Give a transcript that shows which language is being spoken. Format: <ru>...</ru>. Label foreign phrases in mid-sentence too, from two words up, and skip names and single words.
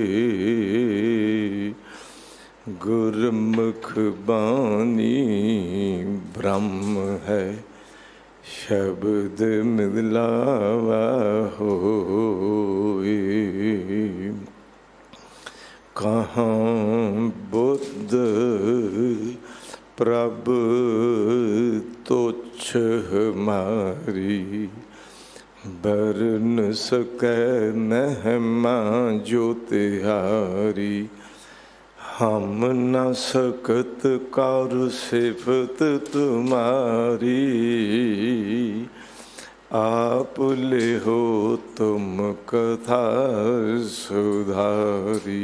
<pa>ਗੁਰਮੁਖ ਬਾਣੀ ਬ੍ਰਹਮ ਹੈ, ਸ਼ਬਦ ਮਿਲਾਵਾ ਹੋਏ।</pa> <bra>कहाँ बुद्ध प्रभ तुच्छ हमारी, बर न सकै महिमा जो तिहारी। हम न सकत कर सिफत तुम्हारी, आप ले हो तुम कथा सुधारी।</bra>